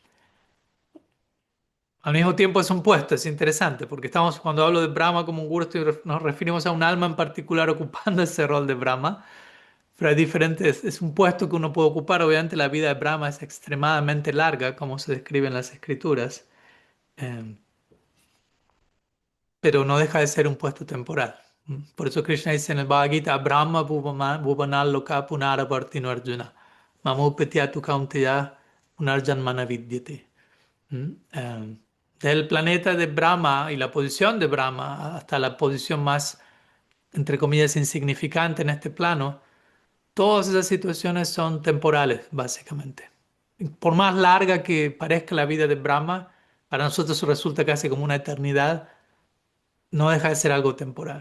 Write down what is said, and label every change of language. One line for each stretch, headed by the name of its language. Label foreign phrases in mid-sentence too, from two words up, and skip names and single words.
Spanish: Al mismo tiempo es un puesto, es interesante, porque cuando hablo de Brahma como un guru, nos referimos a un alma en particular ocupando ese rol de Brahma, pero hay diferentes, es un puesto que uno puede ocupar. Obviamente la vida de Brahma es extremadamente larga, como se describe en las escrituras, eh, pero no deja de ser un puesto temporal. Por eso Krishna dice en el Bhagavad Gita,
Sanskrit: Brahma Bhuvanal Loka Punaravartino Arjuna, Mamupetya tu Kaunteya Punarjanmana Vidyate.
Spanish: Del planeta de Brahma y la posición de Brahma hasta la posición más, entre comillas, insignificante en este plano, todas esas situaciones son temporales, básicamente. por más larga que parezca la vida de Brahma, para nosotros eso resulta casi como una eternidad, no deja de ser algo temporal.